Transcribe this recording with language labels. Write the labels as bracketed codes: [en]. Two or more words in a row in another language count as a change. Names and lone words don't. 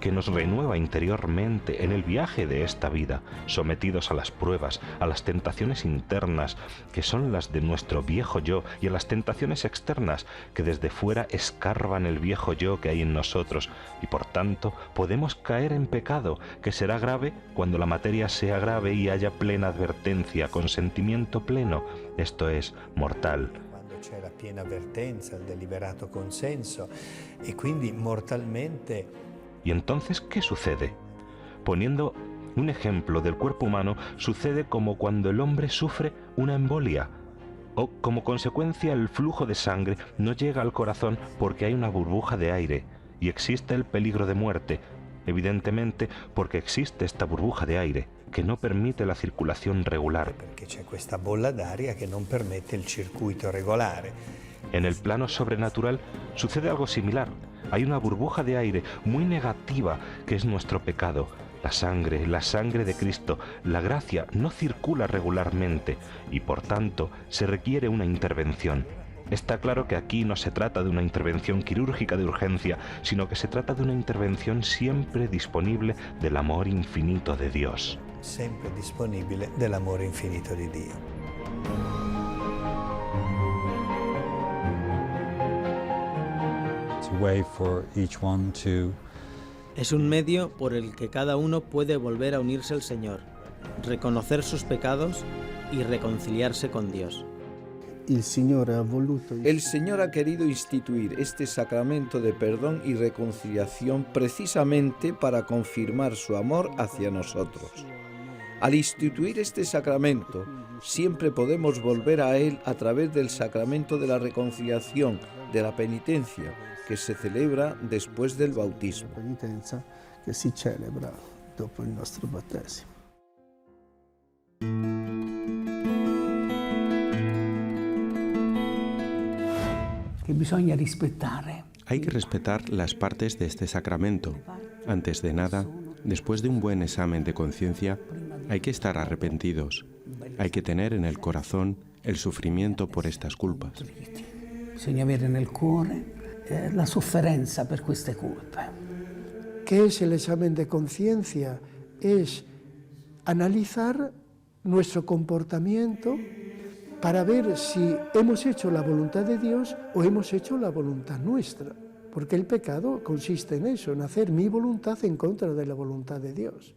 [es] que nos renueva interiormente en el viaje de esta vida, sometidos a las pruebas, a las tentaciones internas, que son las de nuestro viejo yo, y a las tentaciones externas, que desde fuera escarban el viejo yo que hay en nosotros, y por tanto podemos caer en pecado, que será grave cuando la materia sea grave y haya plena advertencia, consentimiento pleno, esto es, mortal. [it] C'è la piena avvertenza, il deliberato consenso e quindi mortalmente. [es] ¿Y entonces qué sucede? Poniendo un ejemplo del cuerpo humano, sucede como cuando el hombre sufre una embolia o como consecuencia el flujo de sangre no llega al corazón porque hay una burbuja de aire y existe el peligro de muerte, evidentemente porque existe esta burbuja de aire que no permite la circulación regular. [it] Perché c'è questa bolla d'aria che non permette il circuito regolare. [es] En el plano sobrenatural sucede algo similar. Hay una burbuja de aire muy negativa que es nuestro pecado. La sangre de Cristo, la gracia no circula regularmente y por tanto se requiere una intervención. Está claro que aquí no se trata de una intervención quirúrgica de urgencia, sino que se trata de una intervención siempre disponible del amor infinito de Dios. [it] Sempre disponibile dell'amore infinito di Dio. [en] It's a way for each one to [es] Es un medio por el que cada uno puede volver a unirse al Señor, reconocer sus pecados y reconciliarse con Dios. El Señor ha querido instituir este sacramento de perdón y reconciliación precisamente para confirmar su amor hacia nosotros. Al instituir este sacramento, siempre podemos volver a él a través del sacramento de la reconciliación, de la penitencia, que se celebra después del bautismo. [it] che si celebra dopo il nostro battesimo. Che bisogna rispettare. [es] Hay que respetar las partes de este sacramento. Antes de nada, después de un buen examen de conciencia, hay que estar arrepentidos. Hay que tener en el corazón el sufrimiento por estas culpas. [it] Bisogna avere nel cuore la sofferenza per queste colpe. [es] ¿Qué es el examen de conciencia? Es analizar nuestro comportamiento para ver si hemos hecho la voluntad de Dios o hemos hecho la voluntad nuestra. Porque el pecado consiste en eso, en hacer mi voluntad en contra de la voluntad de Dios.